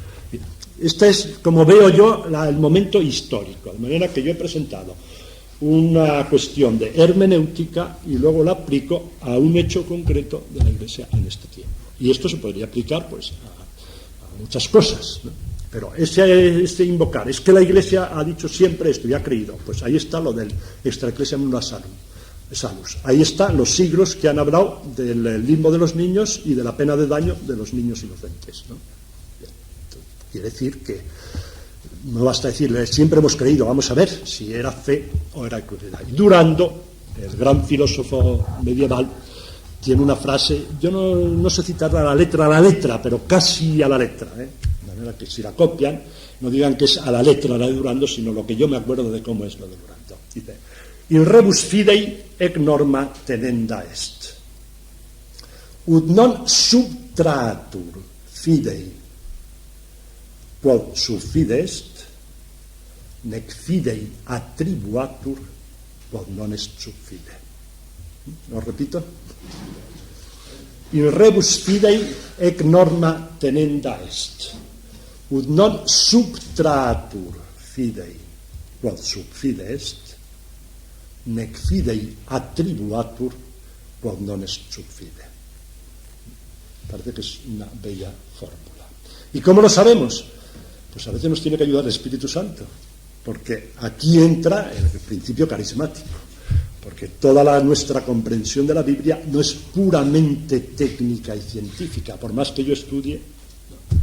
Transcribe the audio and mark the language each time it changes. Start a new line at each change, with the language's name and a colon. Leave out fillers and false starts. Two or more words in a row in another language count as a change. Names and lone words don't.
Spanish: Este es, como veo yo, el momento histórico, de manera que yo he presentado una cuestión de hermenéutica y luego la aplico a un hecho concreto de la Iglesia en este tiempo. Y esto se podría aplicar pues a muchas cosas, ¿no? Pero ese invocar, es que la Iglesia ha dicho siempre esto y ha creído, pues ahí está lo del
Latin: extra ecclesiam nulla salus.
Spanish: Ahí están los siglos que han hablado del limbo de los niños y de la pena de daño de los niños inocentes, ¿no? Quiere decir que no basta decirle, siempre hemos creído, vamos a ver si era fe o era incredulidad. Y Durando, el gran filósofo medieval, tiene una frase, yo no sé citarla a la letra, pero casi a la letra, de manera que si la copian, no digan que es a la letra la de Durando, sino lo que yo me acuerdo de cómo es lo de Durando. Dice,
Latin: in rebus fidei ec norma tenenda est, ut non subtratur fidei quod sub fide est, nec fidei attribuatur quod non est sub fide.
Spanish: Lo repito.
Latin: In rebus fidei ec norma tenenda est, ut non subtratur fidei quod sub fide est, nec fidei attribuatur quod non est sub fide.
Spanish: Parece que es una bella fórmula. ¿Y cómo lo sabemos? Pues a veces nos tiene que ayudar el Espíritu Santo, porque aquí entra el principio carismático, porque toda nuestra comprensión de la Biblia no es puramente técnica y científica, por más que yo estudie, no.